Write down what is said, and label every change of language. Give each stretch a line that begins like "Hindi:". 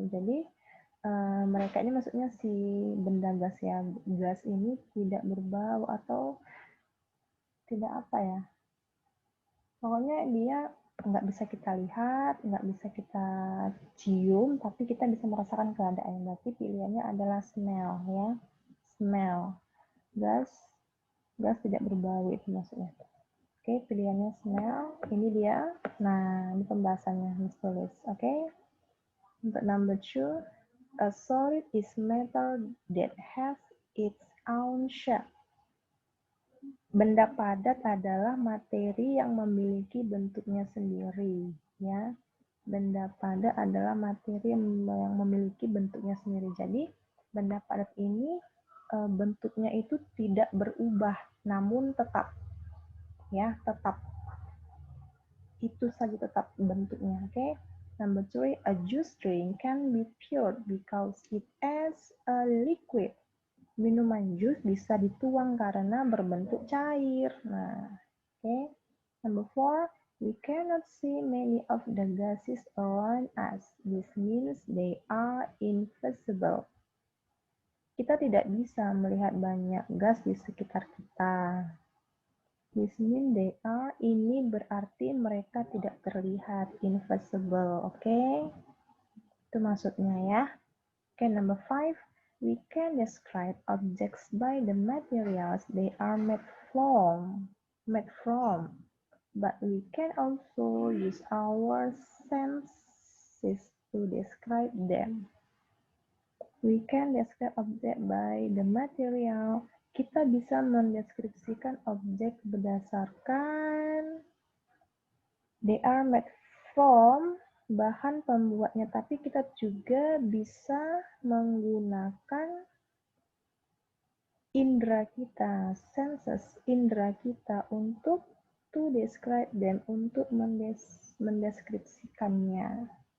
Indonesian: Jadi mereka ini maksudnya si benda gas ya, gas ini tidak berbau atau tidak apa ya, pokoknya dia nggak bisa kita lihat, nggak bisa kita cium, tapi kita bisa merasakan keadaan. Berarti pilihannya adalah smell, ya, smell. Gas tidak berbau itu maksudnya. Oke, pilihannya smell. Ini dia. Nah, ini pembahasannya Miss tulis. Oke.
English: Untuk number 2, a solid is matter that has its own shape.
Indonesian: Benda padat adalah materi yang memiliki bentuknya sendiri, ya. Benda padat adalah materi yang memiliki bentuknya sendiri. Jadi, benda padat ini bentuknya itu tidak berubah, namun tetap, ya, tetap. Itu saja tetap bentuknya, oke.
English: Okay? Number 3, a juice drink can be pure because it is a liquid.
Indonesian: Minuman jus bisa dituang karena berbentuk cair. Nah, oke. Okay.
English: Number 4, we cannot see many of the gases around us. This means they are invisible.
Indonesian: Kita tidak bisa melihat banyak gas di sekitar kita.
English: This means they are,
Indonesian: ini berarti mereka tidak terlihat, invisible, oke? Okay? Itu maksudnya ya. Oke, okay,
English: number 5. We can describe objects by the materials they are made from. But we can also use our senses to describe them. We can describe object by the material.
Indonesian: Kita bisa mendeskripsikan objek berdasarkan
English: they are made from,
Indonesian: bahan pembuatnya, tapi kita juga bisa menggunakan indera kita, senses, indera kita untuk
English: to describe them,
Indonesian: untuk mendeskripsikannya.